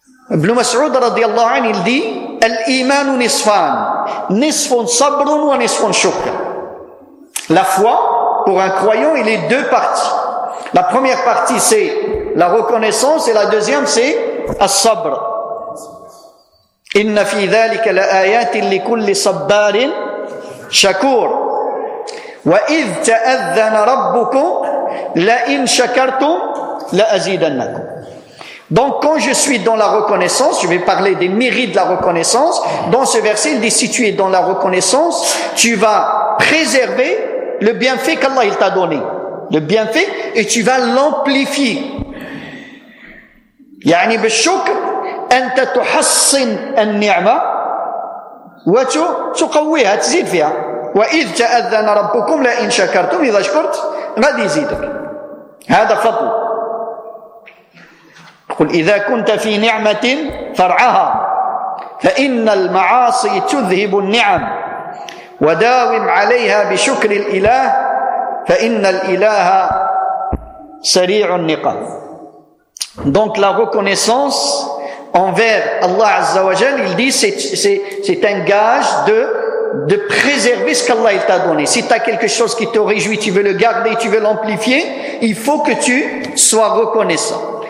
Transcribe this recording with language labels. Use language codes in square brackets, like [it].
[fr] Ibn Mas'ud radiyallahu anhu, il dit, [ar] الإيمان نصفان نصف صبر ونصف شكر. [fr] La foi pour un croyant, il est deux parties. La première partie c'est la reconnaissance et la deuxième c'est الصبر. [ar] إن في ذلك لآيات لكل صبار شكور. وإذ تأذن ربكم لئن شكرتم لأزيدنكم. [fr] Donc quand je suis dans la reconnaissance, je vais parler des mérites de la reconnaissance, dans ce verset il dit si tu es dans la reconnaissance, tu vas préserver le bienfait qu'Allah il t'a donné, le bienfait, et tu vas l'amplifier. [ar] يعني بالشكر أنت تحصن النعمة وتقويها تزيد فيها. وإذ تأذن ربكم لئن شكرتم إذا شكرت غادي يزيدك. هذا فضل. قل إذا كنت في نعمة فرعها فإن المعاصي تذهب النعم وداوم عليها بشكر الإله فإن الإله سريع النقام. [fr] Donc la reconnaissance envers Allah Azza wa Jal, il dit c'est un gage de préserver ce qu'Allah il t'a donné. Si tu as quelque chose qui te réjouit, tu veux le garder, tu veux l'amplifier, il faut que tu sois reconnaissant.